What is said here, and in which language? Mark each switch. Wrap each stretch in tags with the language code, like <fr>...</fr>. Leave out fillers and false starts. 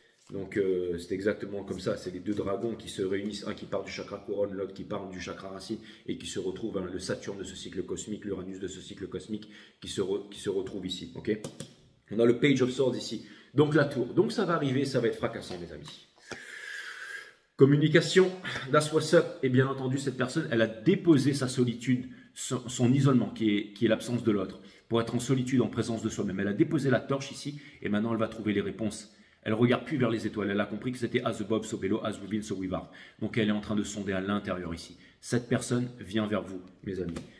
<fr>Donc c'est exactement comme ça, c'est les deux dragons qui se réunissent, un qui part du chakra couronne, l'autre qui part du chakra racine et qui se retrouvent, hein, le Saturne de ce cycle cosmique, l'Uranus de ce cycle cosmique qui se retrouve ici. Okay, on a le Page of Swords ici, donc la tour. Donc ça va arriver, ça va être fracassant mes amis.</fr> <en>Communication, that's what's up.</en> <fr>Et bien entendu, cette personne, elle a déposé sa solitude, son isolement, qui est l'absence de l'autre, pour être en solitude, en présence de soi-même. Elle a déposé la torche ici, et maintenant elle va trouver les réponses. Elle ne regarde plus vers les étoiles, elle a compris que c'était</fr> <en>as above, so below, as within, so without.</en> <fr>Donc elle est en train de sonder à l'intérieur ici. Cette personne vient vers vous, mes amis.</fr>